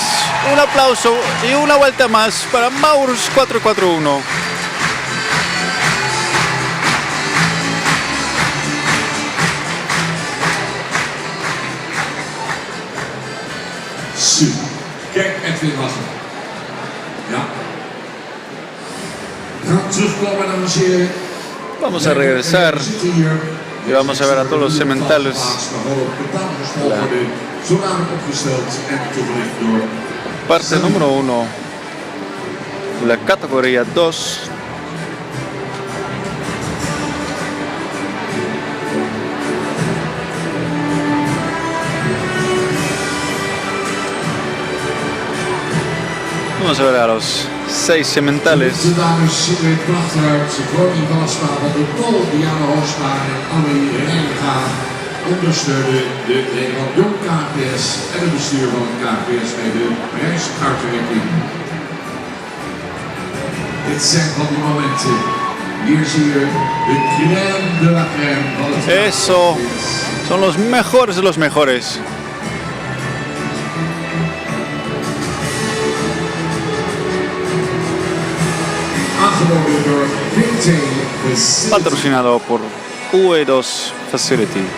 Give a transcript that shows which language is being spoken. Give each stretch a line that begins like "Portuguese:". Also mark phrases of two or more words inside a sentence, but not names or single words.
Spanish: Un aplauso y una vuelta más para Maurus 441. Super.
Dutch: Kijk, Edwin was er. Ja. We gaan terugkomen, dames en heren.
Spanish: Vamos a regresar
Dutch: We zitten hier.
Spanish: y vamos a ver a todos los sementales.
Dutch: Zodanig opgesteld en toegelicht door
Spanish: Parte número 1, la categoría 2. Vamos a ver a los 6 sementales.
Dutch: de dames zien er prachtig uit. Ronnie Walsma van de Pol, Diana Hosma en Annelie Reinga ondersteunen de Nederland Jong KPS en het bestuur van het KPS bij de prijsuitreiking. Dit zijn van die momenten. Hier zie je de
French: crème de la crème
Dutch: van het
Spanish: Eso son los mejores de los mejores.
Dutch: aangeboden door Vintage.
Spanish: Patrocinado por UE2 Facility.